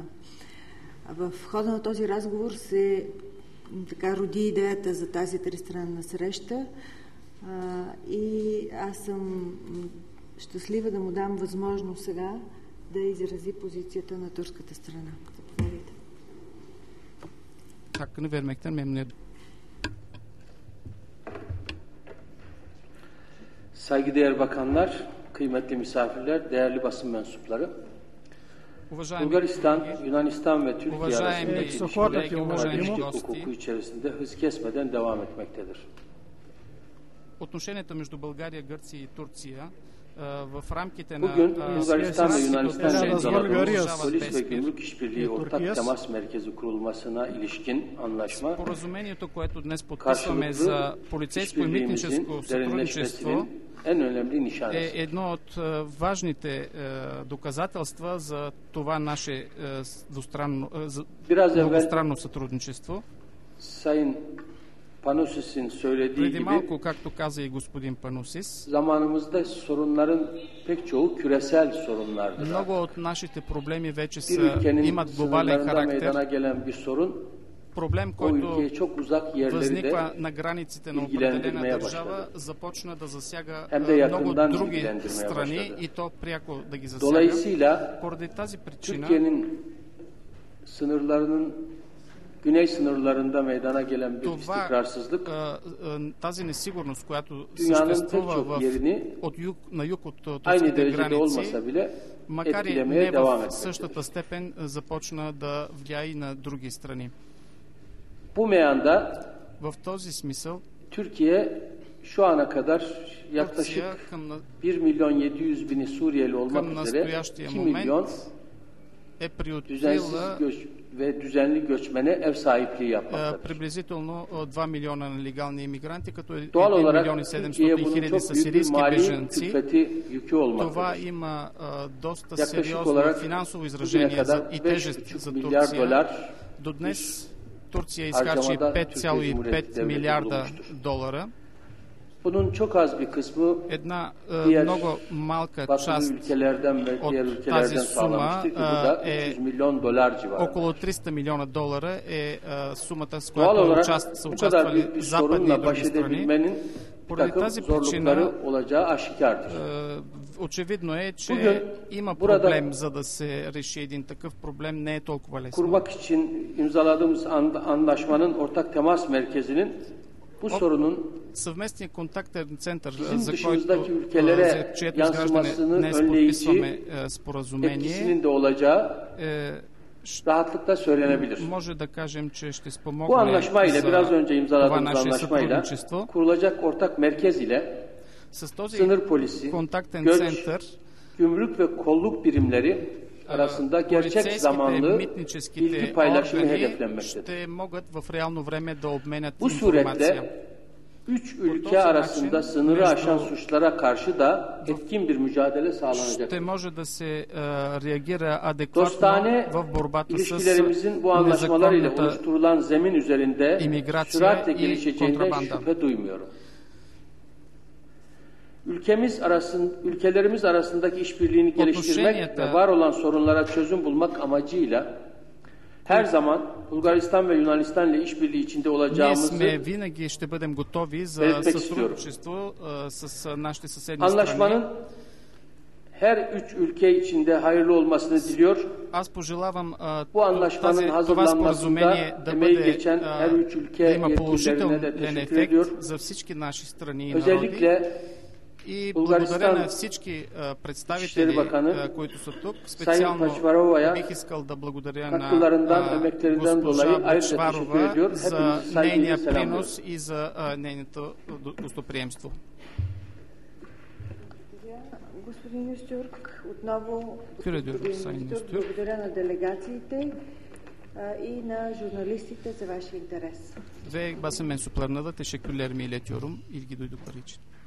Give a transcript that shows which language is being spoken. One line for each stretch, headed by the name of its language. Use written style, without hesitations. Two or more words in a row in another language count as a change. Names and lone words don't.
Bulgarian: В хода на този разговор се роди идеята за тази тристранна среща и аз съм щастлива да му дам възможност сега да изрази позицията на турската страна. Заповядайте.
Turkish: Hakkını vermekten memnuniyet. Saygıdeğer bakanlar, kıymetli misafirler, değerli basın mensupları. Bulgaristan, Yunanistan ve Türkiye arasındaki barışçılık hukuku içerisinde hız kesmeden devam etmektedir.
Bulgarian: Отношенията между България, Гърция и Турция в рамките на
Turkish: Bugün Bulgaristan ve Yunanistan
Bulgarian: отношения
Turkish: polis ve gümrük işbirliği ortak temas merkezi kurulmasına ilişkin anlaşma
Bulgarian: Споразумението, което днес подписваме за полицейско и митническо сътрудничество, е едно от важните доказателства за това наше двустранно сътрудничество.
Turkish: Panusis'in söylediği
Bulgarian: Преди малко, както каза и господин Панусис,
Turkish: zamanımızda sorunların pek çoğu küresel sorunlardır.
Bulgarian: Много от нашите проблеми вече имат глобален характер. Проблем, който възниква на границите на определена държава, започна да засяга много други страни и то пряко да ги засяга. Поради тази причина
Turkish: Güney sınırlarında meydana gelen bir istikrarsızlık
Bulgarian: тази несигурност, която съществува на юг от турските граници, макар и не в същата степен, започна да влияе и на други страни. В този смисъл
Turkish: Türkiye şu ana kadar yaklaşık 1.700.000 Suriyeli olmak üzere 2 milyon düzensiz ve düzenli göçmene ev sahipliği yapmaktadır.
Bulgarian: Приблизително 2 милиона нелегални иммигранти, като 1 милион и 700 хиляди са сирийски бежанци. Това има доста сериозно финансово изражение и тежест за Турция. До днес Турция изхарчи 5,5 милиарда долара.
Turkish: Bunun çok az bir kısmı
Bulgarian: една
Turkish: diğer
Bulgarian: много малка
Turkish: batılı
Bulgarian: част
Turkish: ülkelerden ve diğer
Bulgarian: от
Turkish: ülkelerden
Bulgarian: тази сума
Turkish: sağlamıştır ki bu da 300 milyon dolar civarında.
Bulgarian: около 300 милиона долара е сумата, с
Turkish: Doğal
Bulgarian: която
Turkish: olarak
Bulgarian: са
Turkish: bu kadar
Bulgarian: участвали
Turkish: büyük bir
Bulgarian: западни и
Turkish: sorunla
Bulgarian: други
Turkish: baş
Bulgarian: страни.
Turkish: edebilmenin bir
Bulgarian: Поради
Turkish: takım
Bulgarian: тази
Turkish: zorlukları
Bulgarian: причина
Turkish: olacağı aşikardır.
Bulgarian: очевидно е, че
Turkish: Bugün
Bulgarian: има
Turkish: burada
Bulgarian: проблем, за да се реши един такъв проблем, не е толкова лесно.
Turkish: kurmak için imzaladığımız anlaşmanın ortak temas merkezinin bu sorunun
Bulgarian: Съвместният контактен център,
Turkish: bizim
Bulgarian: за
Turkish: dışımızdaki
Bulgarian: който,
Turkish: ülkelere
Bulgarian: за чието изграждане
Turkish: yansımasını
Bulgarian: днес
Turkish: önleyici
Bulgarian: подписваме споразумение,
Turkish: etkisinin de olacağı rahatlıkla söylenebilir.
Bulgarian: може да кажем, че ще
Turkish: Bu
Bulgarian: спомогне
Turkish: anlaşmayla, biraz
Bulgarian: за
Turkish: önce
Bulgarian: това
Turkish: imzaladığımız
Bulgarian: наше
Turkish: anlaşmayla
Bulgarian: сътрудничество.
Turkish: kurulacak ortak merkez ile
Bulgarian: С този
Turkish: sınır polisi,
Bulgarian: контактен
Turkish: göç,
Bulgarian: център
Turkish: gümrük ve kolluk birimleri arasında gerçek zamanlı bilgi paylaşımı
Bulgarian: органи
Turkish: hedeflenmektedir.
Bulgarian: ще могат в реално време да обменят
Turkish: Bu
Bulgarian: информация.
Turkish: suretle üç ülke arasında sınırı aşan suçlara karşı da etkin bir mücadele sağlanacak.
Bulgarian: Ще може да се реагира адекватно
Turkish: Dostane
Bulgarian: в борбата с
Turkish: ilişkilerimizin bu anlaşmalar ile
Bulgarian: незаконната
Turkish: oluşturulan zemin üzerinde
Bulgarian: имиграция
Turkish: süratle
Bulgarian: и
Turkish: gelişeceğinden
Bulgarian: контрабанда.
Turkish: şüphe duymuyorum. Ülkelerimiz arasındaki işbirliğini geliştirmek ve var olan sorunlara çözüm bulmak amacıyla her zaman Bulgaristan ve Yunanistan ile işbirliği içinde
Bulgarian: Ние
Turkish: olacağımızı
Bulgarian: сме винаги ще бъдем готови за
Turkish: belirtmek istiyorum.
Bulgarian: сътрудничество с нашите съседни
Turkish: Anlaşmanın
Bulgarian: страни.
Turkish: her üç ülke içinde hayırlı olmasını diliyor.
Bulgarian: Аз пожелавам
Turkish: Bu anlaşmanın
Bulgarian: това
Turkish: hazırlanmasında
Bulgarian: споразумение да
Turkish: emeği
Bulgarian: бъде
Turkish: geçen her üç ülke
Bulgarian: да има
Turkish: yetkililerine de
Bulgarian: положителен
Turkish: teşekkür ediyor.
Bulgarian: ефект за всички наши страни и народи.
Turkish: Özellikle
Bulgarian: И
Turkish: Bulgaristan
Bulgarian: благодаря на всички представители,
Turkish: Bakanı
Bulgarian: които са тук.
Turkish: Sayın
Bulgarian: Специално
Turkish: Paçvarova'ya
Bulgarian: бих искал да благодаря
Turkish: katkılarından,
Bulgarian: на
Turkish: emeklerinden dolayı
Bulgarian: госпожа
Turkish: ayrıca teşekkür
Bulgarian: Бъчварова
Turkish: ediyor.
Bulgarian: за
Turkish: Hepinizi saygıyla
Bulgarian: нейния
Turkish: selamlıyorum.
Bulgarian: принос и за нейното гостоприемство. Господин Юстюрк, отново
Turkish: Sayın Юстюрк.
Bulgarian: благодаря на делегациите и на jurnalistите за вашия интерес.
Turkish: Ve basın mensuplarına da teşekkürlerimi iletiyorum ilgi duydukları için.